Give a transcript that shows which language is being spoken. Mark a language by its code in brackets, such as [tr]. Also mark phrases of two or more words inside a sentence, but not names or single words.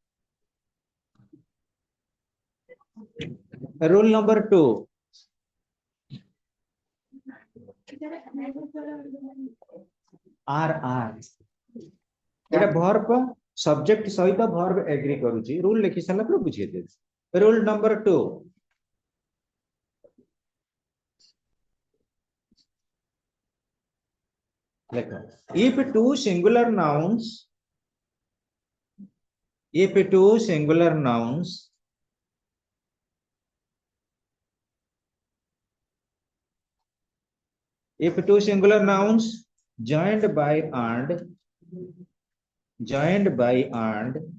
[en] Rule number 2. R. [or] ଏଟା [en] verb subject [or] सहित verb agree करूची. Rule ଲିଖି ସାଲା ପର ବୁଝିଏ ଦେ. [en] Rule number 2. If two singular nouns joined by and